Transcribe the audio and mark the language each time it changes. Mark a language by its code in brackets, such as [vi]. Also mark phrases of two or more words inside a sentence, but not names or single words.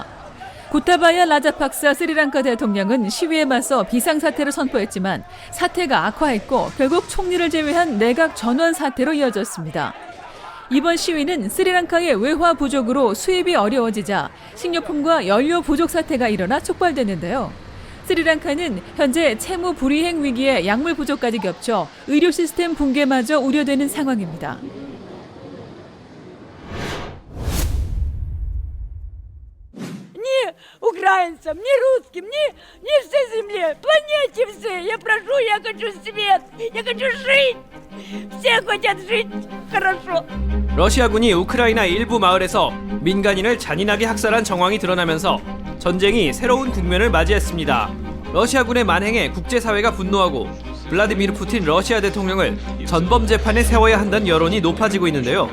[ko] 고타바야 라자팍사 스리랑카 대통령은 시위에 맞서 비상사태를 선포했지만 사태가 악화했고 결국 총리를 제외한 내각 전원 사태로 이어졌습니다. 이번 시위는 스리랑카의 외화 부족으로 수입이 어려워지자 식료품과 연료 부족 사태가 일어나 촉발됐는데요. 스리랑카는 현재 채무 불이행 위기에 약물 부족까지 겹쳐 의료 시스템 붕괴마저 우려되는 상황입니다. [ru] Украинцам, ни русским, ни всей земле, планете все. Я прошу, я хочу свет, я хочу жить. Все хотят жить хорошо. [ko] 러시아군이 우크라이나 일부 마을에서 민간인을 잔인하게 학살한 정황이 드러나면서 전쟁이 새로운 국면을 맞이했습니다. 러시아군의 만행에 국제사회가 분노하고 블라디미르 푸틴 러시아 대통령을 전범 재판에 세워야 한다는 여론이 높아지고 있는데요.